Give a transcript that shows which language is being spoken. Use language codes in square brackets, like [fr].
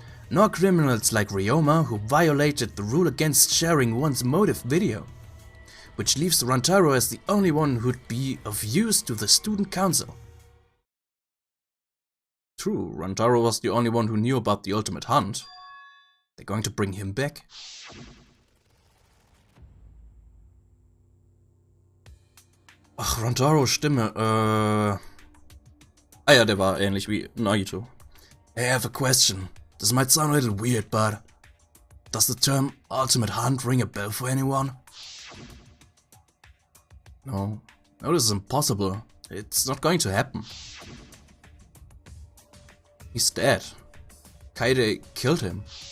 [en] nor criminals like Ryoma, who violated the rule against sharing one's motive video, which leaves Rantaro as the only one who'd be of use to the student council. True, Rantaro was the only one who knew about the ultimate hunt. They're going to bring him back. [de] Ach, Rantaros Stimme, Ah ja, der war ähnlich wie Naito. [en] Hey, I have a question. This might sound a little weird, but does the term ultimate hunt ring a bell for anyone? No. No, this is impossible. It's not going to happen. He's dead. Kaede killed him.